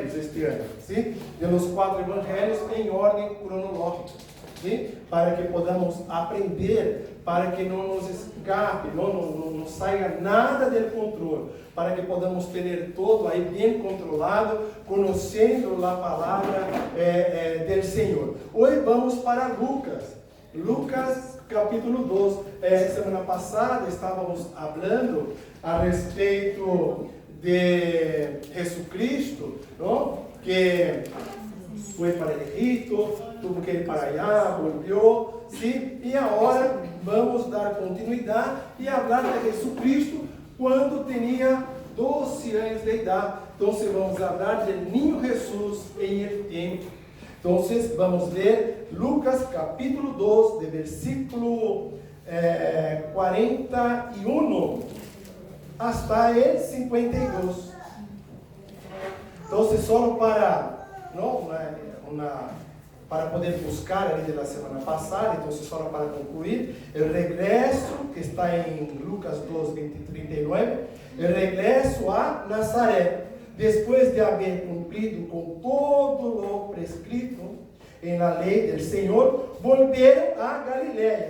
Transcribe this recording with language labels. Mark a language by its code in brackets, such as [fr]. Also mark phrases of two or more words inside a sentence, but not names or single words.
[pt] evangelhos este ano, [es] ¿sí? De los [pt] 4 evangelhos em ordem cronológica, [es] ¿sí? Para que podamos aprender, [pt] para que não nos escape, não saia nada do controle, [es] para que podamos [pt] ter todo aí bem controlado, conhecendo a palavra do Senhor. Hoje vamos para Lucas capítulo 2. Semana passada estávamos falando a respeito de Jesucristo, não? Que foi para o Egito, [es] tuvo que ir para allá, volvió, ¿sí? [pt] E agora vamos dar continuidade e falar de Jesucristo quando tinha 12 anos de idade. Então vamos falar do niño Jesús em [es] el templo. [pt] Então vamos ler Lucas capítulo 2, de versículo 41 [es] hasta el 52. [pt] Então, só para poder buscar ali da semana passada, então só para concluir, o regresso que está em Lucas 2, 20 e 39, o regresso a Nazaré, depois de haver cumprido com todo o prescrito em la lei do Senhor, volveram a Galiléia.